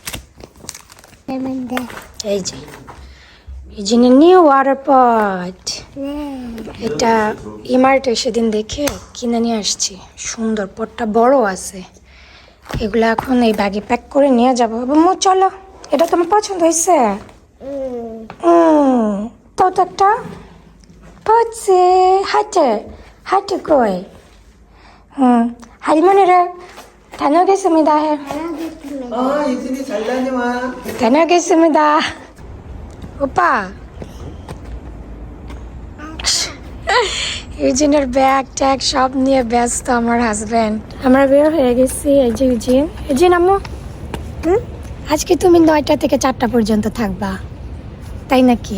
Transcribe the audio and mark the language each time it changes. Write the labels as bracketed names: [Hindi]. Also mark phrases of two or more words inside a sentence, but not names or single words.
[Bangla] এই যে ইউজিনের [English] new water pot, [Bangla] এটা ইমার্টে সেদিন দেখে কিনে নিয়ে আসছি। সুন্দর, পটটা বড় আছে। এগুলো এখন এই ব্যাগে প্যাক করে নিয়ে যাবো। মু চলো, এটা তোমার পছন্দ হয়েছে? তো একটা পড়ছে হাটে হাটে কই। [Korean] 할머니를 다녀오겠습니다. 유진이 잘 다녀와. 다녀오겠습니다. 오빠. [Bangla] ইউজিনের [English] bag tag [Bangla] সব নিয়ে ব্যস্ত আমার হাজব্যান্ড। আমরা বের হয়ে গেছি। এই যে ইউজিন আম্মু, আজকে তুমি 9টা থেকে 4টা পর্যন্ত থাকবা, তাই নাকি?